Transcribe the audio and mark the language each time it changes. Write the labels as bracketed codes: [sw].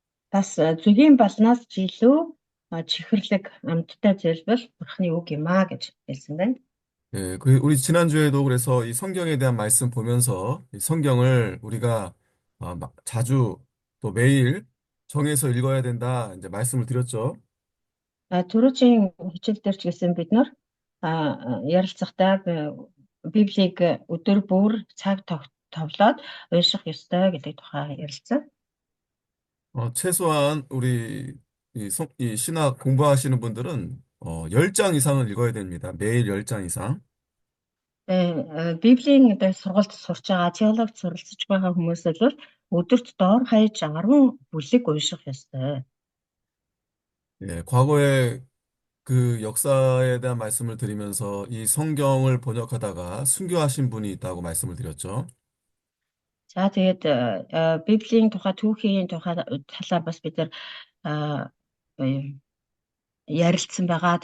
[mn] Бас зүгийн балнаас ч илүү чихэрлэг амьттай зүйл Бурхны үг юм аа гэж хэлсэн байна. [ko] 우리 지난주에도 그래서 이 성경에 대한 말씀 보면서 이 성경을 우리가 자주 또 매일 정해서 읽어야 된다 이제 말씀을 드렸죠. [mn] Түрүүчийн хичээл дээр ч гэсэн бид нар ярилцахдаа Библийг өдөр бүр цаг товлоод унших ёстой гэдэг тухай ярилцсан. [ko] 최소한 우리 이 신학 공부하시는 분들은 10장 이상은 읽어야 됩니다. 매일 10장 이상. [mn] Библийн одоо сургалт сурч байгаа, теологи суралцж байгаа хүмүүс бол өдөрт доор хаяж 10 бүлэг унших ёстой. [ko] 과거에 그 역사에 대한 말씀을 드리면서 이 성경을 번역하다가 순교하신 분이 있다고 말씀을 드렸죠. [mn] За тэгээд Библийн тухай түүхийн тухай талаар бас бид нар ярилцсан байгаа.